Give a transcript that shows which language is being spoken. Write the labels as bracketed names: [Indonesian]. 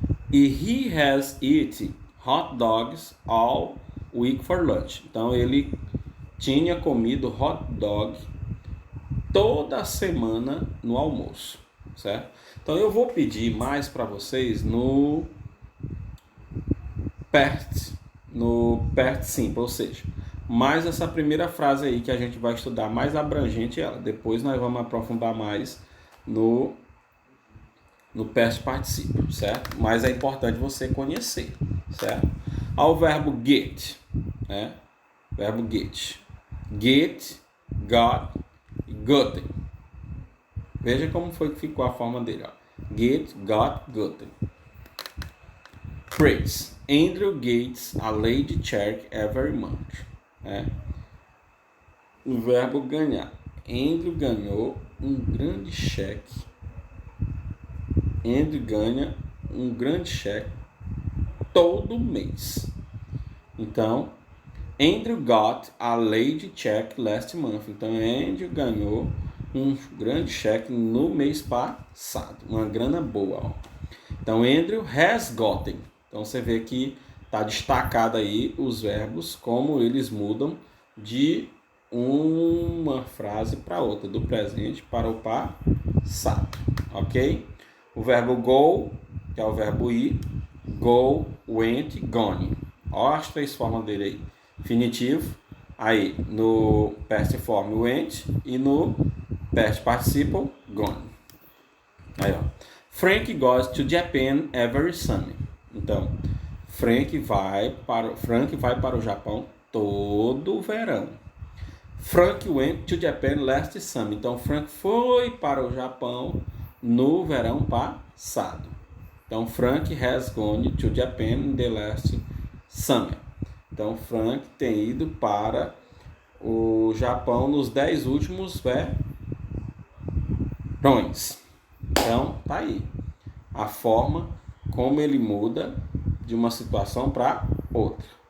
[English] E he has eaten hot dogs all week for lunch. [Portuguese] Então, ele tinha comido hot dog toda semana no almoço, certo? Então, eu vou pedir mais para vocês no past simple, ou seja, mais essa primeira frase aí que a gente vai estudar mais abrangente ela. Depois nós vamos aprofundar mais no past participle, certo? Mas é importante você conhecer, certo? Ao verbo get, né? Verbo get. Get, got e gotten. Veja como foi que ficou a forma dele, ó. [English] Get, got, gotten. Phrase. Andrew gets a lady check every month. [Portuguese] O verbo ganhar. Andrew ganhou um grande cheque. Andrew ganha um grande cheque todo mês. Então, [English] Andrew got a lady check last month. [Portuguese] Então, Andrew ganhou um grande cheque no mês passado. Uma grana boa, ó. Então, [English] Andrew has gotten. [Portuguese] Então, você vê que está destacado aí os verbos, como eles mudam de uma frase para outra, do presente para o passado, ok? O verbo go, que é o verbo ir, go, went, gone. Olha as três formas dele aí. Infinitivo, aí no past form went e no past participle gone. Aí, ó. [English] Frank goes to Japan every summer. [Portuguese] Então, Frank vai para o Japão todo verão. [English] Frank went to Japan last summer. [Portuguese] Então, Frank foi para o Japão no verão passado. Então, [English] Frank has gone to Japan in the last summer. [Portuguese] Então, Frank tem ido para o Japão nos 10 últimos verões. Então, tá aí a forma como ele muda de uma situação para outra.